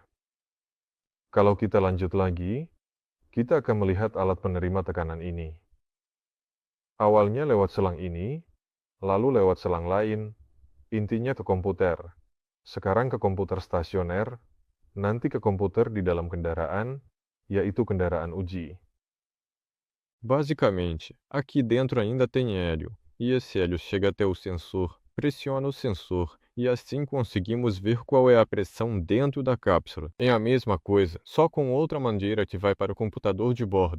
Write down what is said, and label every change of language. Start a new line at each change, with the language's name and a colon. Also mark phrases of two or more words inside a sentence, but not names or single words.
Indonesian: Kalau kita lanjut lagi, kita akan melihat alat penerima tekanan ini. Awalnya lewat selang ini, lalu lewat selang lain, intinya ke komputer. Sekarang ke komputer stasioner, nanti ke komputer di dalam kendaraan, yaitu kendaraan uji.
Portuguese: Basicamente, aqui dentro ainda tem hélio, e esse hélio chega até o sensor, pressiona o sensor, e assim conseguimos ver qual é a pressão dentro da cápsula. É a mesma coisa, só com outra mangueira que vai para o computador de bordo.